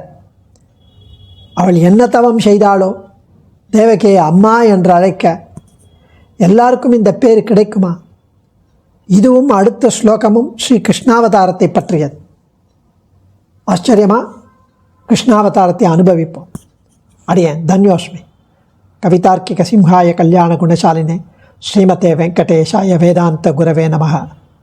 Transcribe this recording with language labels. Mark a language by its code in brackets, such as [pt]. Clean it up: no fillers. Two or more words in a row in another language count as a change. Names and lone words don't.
[ta] அவள் என்ன தவம் செய்தாளோ தேவகியை அம்மா என்று அழைக்க எல்லாருக்கும் இந்த பேர் கிடைக்குமா? இதுவும் அடுத்த ஸ்லோகமும் ஸ்ரீ கிருஷ்ணாவதாரத்தை பற்றியது. ஆச்சரியமாக கிருஷ்ணாவதாரத்தை அனுபவிப்போம். அடியேன் தன்யோஸ்மி. [sa] कवितार्किक सिंहाय कल्याण गुणशालिने श्रीमते वेङ्कटेशाय वेदान्त गुरवे नमः.